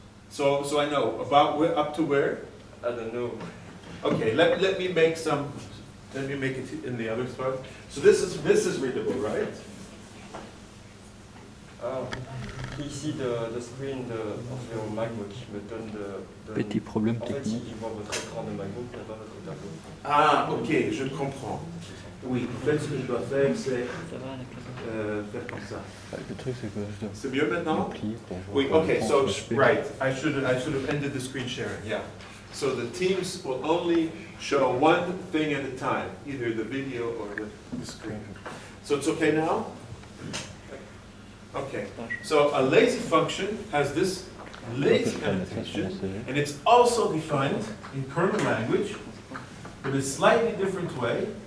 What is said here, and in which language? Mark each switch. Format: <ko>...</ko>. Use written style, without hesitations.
<en>So I know about where, up to where? I don't know. Okay, let me make it in the other part. So this is readable, right? He see the screen of your MacBook, but then the</en> <fr>Petit problème en fait, technique. il voit votre écran de MacBook, mais pas votre tableau. Ah, ok, je comprends. Oui, en fait, ce que je dois faire, c'est faire comme ça. Le truc, c'est que je dois C'est mieux maintenant? plier pour voir.</fr> <en>Oui, okay, so right, I should have ended the screen sharing. Yeah. So the teams will only show one thing at a time, either the video or the screen. So it's okay now? Okay. So a lazy function has this lazy annotation, and it's also defined in kernel language in a slightly different way.</en>